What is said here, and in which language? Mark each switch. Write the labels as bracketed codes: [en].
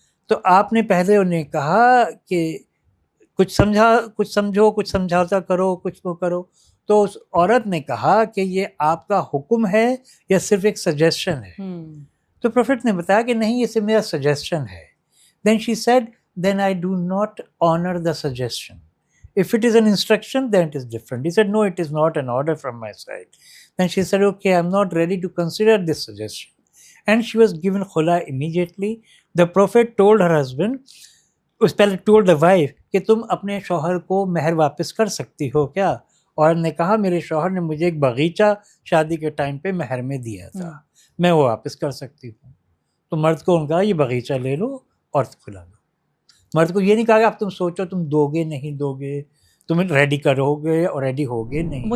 [hi] तो आपने पहले उन्हें कहा कि कुछ समझो, कुछ समझौता करो, कुछ वो करो। तो उस औरत ने कहा कि ये आपका हुक्म है या सिर्फ एक सजेशन है? तो प्रोफेट ने बताया कि नहीं, ये सिर्फ मेरा सजेशन है। [en] Then she said, then I do not honour the suggestion, If it is an instruction, then it is different. He said, no, it is not an order from my side. Then she said, okay, I'm not ready to consider this suggestion. And she was given khula immediately. The Prophet told her husband, [hi] पहले [en] told the wife [hi] कि तुम अपने शौहर को महर वापस कर सकती हो क्या? और ने कहा मेरे शौहर ने मुझे एक बगीचा शादी के टाइम पे महर में दिया था, मैं वो वापस कर सकती हूँ. तो मर्द को उनका ये बगीचा ले लो और खुला लो. मर्द को ये नहीं कहा कि अब तुम सोचो तुम दोगे नहीं दोगे, तुम रेडी करोगे और रेडी होगे नहीं.